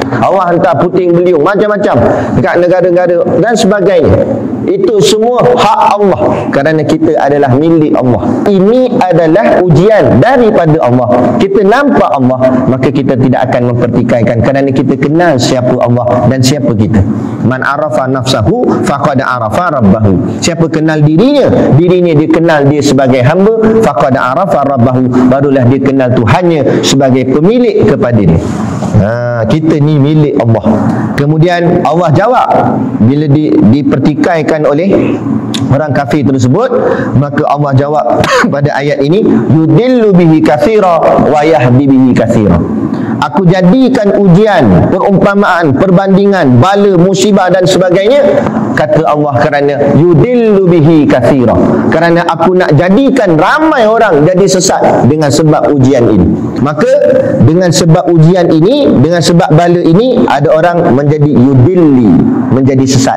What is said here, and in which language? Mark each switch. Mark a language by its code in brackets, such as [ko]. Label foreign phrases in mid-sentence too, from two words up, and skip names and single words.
[ms] Allah hantar puting beliung macam-macam dekat negara-negara dan sebagainya. Itu semua hak Allah, kerana kita adalah milik Allah. Ini adalah ujian daripada Allah. Kita nampak Allah, maka kita tidak akan mempertikaikan, kerana kita kenal siapa Allah dan siapa kita. [ar] من عرف نفسه فقد عرف ربه. [ms] Siapa kenal dirinya dia kenal dia sebagai hamba, [ar] فقد عرف ربه, [ms] barulah dia kenal Tuhannya sebagai pemilik kepada dia. Kita ni milik Allah. Kemudian Allah jawab bila dipertikaikan oleh orang kafir tersebut, maka Allah jawab pada ayat ini, [ar] يضل به كثيرا ويهدي به كثيرا. [ms] Aku jadikan ujian, perumpamaan, perbandingan, bala, musibah dan sebagainya, kata Allah, kerana [ar] يضل به كثيرا, [ms] kerana aku nak jadikan ramai orang jadi sesat dengan sebab ujian ini. Maka dengan sebab ujian ini, dengan sebab bala ini, ada orang menjadi yudilli, menjadi sesat.